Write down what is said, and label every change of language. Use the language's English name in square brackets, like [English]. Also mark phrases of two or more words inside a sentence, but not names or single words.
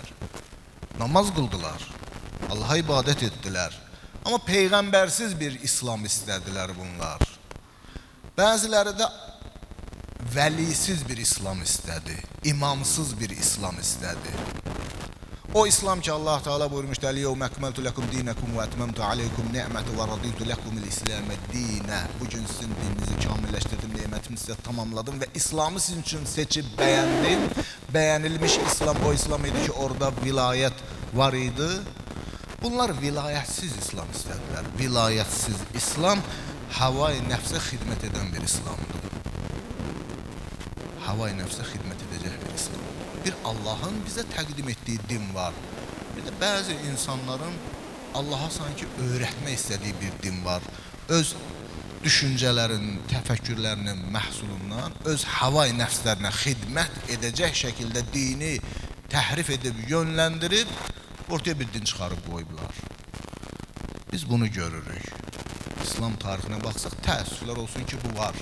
[Azerbaijani] Namaz qıldılar, Allaha ibadət etdilər. Amma Peyğəmbərsiz bir İslam istədilər bunlar. Bəziləri də vəlisiz bir İslam istədi, imamsız bir İslam istədi. O İslam ki Allah Teala buyurmuşdu: [Arabic] "اليوم أكملت لكم دينكم وأتممت عليكم نعمتي ورضيت لكم الإسلام دينا." [Turkish] Bugün sizin dininizi kamilleştirdim, nimetimi size tamamladım ve İslam'ı sizin için seçip beğendim. Beğenilmiş İslam o İslam idi ki orada vilayet var idi. Bunlar vilayetsiz İslam istediler. Vilayetsiz İslam havai nefse hizmet eden bir İslam'dır. Havai nefse hizmet edecek bir İslam. Bir Allah'ın bize təqdim ettiği din var. Bir de bazı insanların Allah'a sanki öğretme istediği bir din var. [Azerbaijani] Öz düşüncelerin, təfəkkürlərinin məhsulundan öz havai nəfslərinə xidmət edəcək şəkildə dini təhrif edib, yönləndirib ortaya bir din çıxarıb qoyublar. Biz bunu görürük. İslam tarixinə baxsaq təəssüflər olsun ki, bu var.